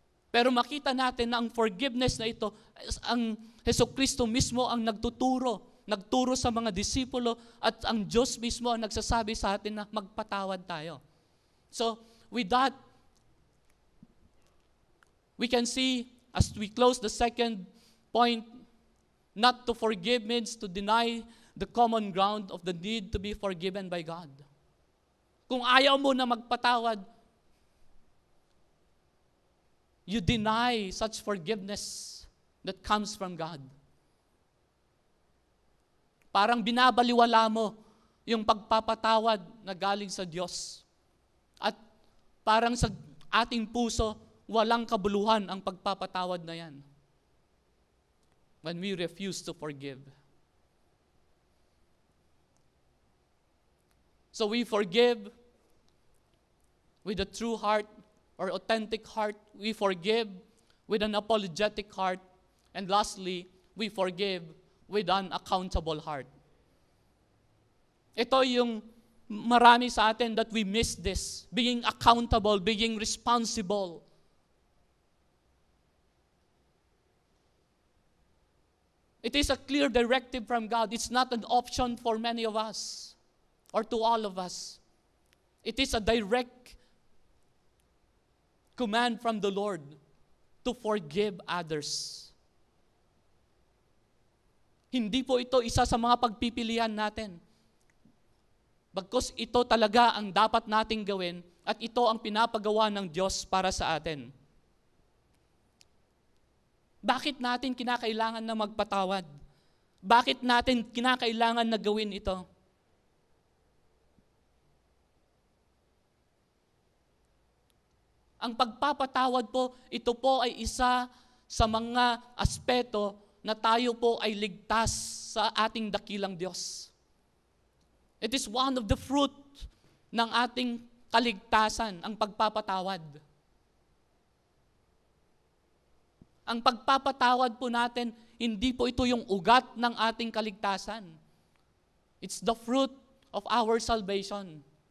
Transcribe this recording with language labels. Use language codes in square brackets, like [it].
[tl] Pero makita natin na ang forgiveness na ito, ang Hesukristo mismo ang nagturo sa mga disipulo, at ang Diyos mismo ang nagsasabi sa atin na magpatawad tayo. [en] So, with that, we can see, as we close the second point, not to forgive means to deny the common ground of the need to be forgiven by God. [tl] Kung ayaw mo na magpatawad, [en] you deny such forgiveness that comes from God. [tl] Parang binabaliwala mo yung pagpapatawad na galing sa Diyos. At parang sa ating puso, walang kabuluhan ang pagpapatawad na yan. [en] When we refuse to forgive. So we forgive with a true heart or authentic heart. We forgive with an apologetic heart. And lastly, we forgive with an accountable heart. [tl] Ito yung marami sa atin [en] that we miss this. Being accountable, being responsible. It is a clear directive from God. It's not an option for many of us or to all of us. It is a direct command from the Lord to forgive others. [tl] Hindi po ito isa sa mga pagpipilian natin. Bagkus ito talaga ang dapat nating gawin at ito ang pinapagawa ng Diyos para sa atin. Bakit natin kinakailangan na magpatawad? Bakit natin kinakailangan na gawin ito? Ang pagpapatawad po, ito po ay isa sa mga aspeto na tayo po ay ligtas sa ating dakilang Diyos. [en] It is one of the fruit [tl] ng ating kaligtasan, ang pagpapatawad. Ang pagpapatawad po natin, hindi po ito yung ugat ng ating kaligtasan. [en] It's the fruit of our salvation.